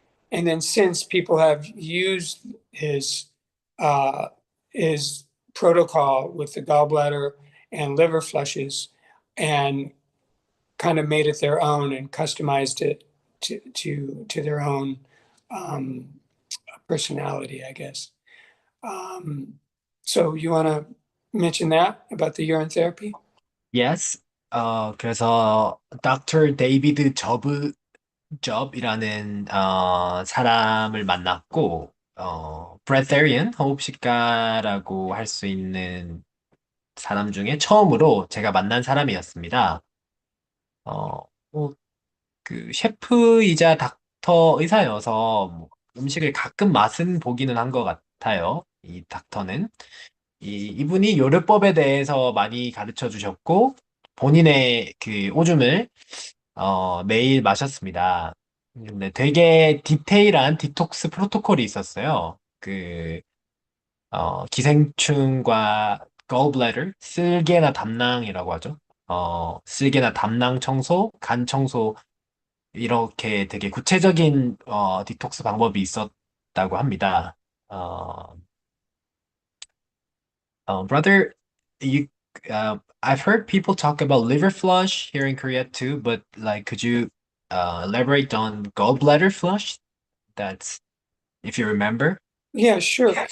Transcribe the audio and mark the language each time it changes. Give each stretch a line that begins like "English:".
English: And then since people have used uh, his protocol with the gallbladder and liver flushes and kind of made it their own and customized it to their own um, personality, I guess. Um, so you want to mention that about the urine therapy? Yes.
Korean: 그래서
English: Dr.
Korean: 데이비드 접이라는 사람을 만났고 Breatharian, 호흡식가라고 할 수 있는 사람 중에 처음으로 제가 만난 사람이었습니다. 어, 뭐 그 셰프이자 닥터 의사여서 뭐 음식을 가끔 맛은 보기는 한 것 같아요. 이 닥터는. 이분이 요리법에 대해서 많이 가르쳐 주셨고, 본인의 그 오줌을 매일 마셨습니다. 근데 되게 디테일한 디톡스 프로토콜이 있었어요. 기생충과 gallbladder, 쓸개나 담낭이라고 하죠. 쓸개나 담낭 청소, 간 청소, 이렇게 되게 구체적인 디톡스 방법이 있었다고 합니다.
English: 어, brother, you, I've heard people talk about liver flush here in Korea too, but like, could you elaborate on gallbladder flush? That's if you remember. Yeah, sure.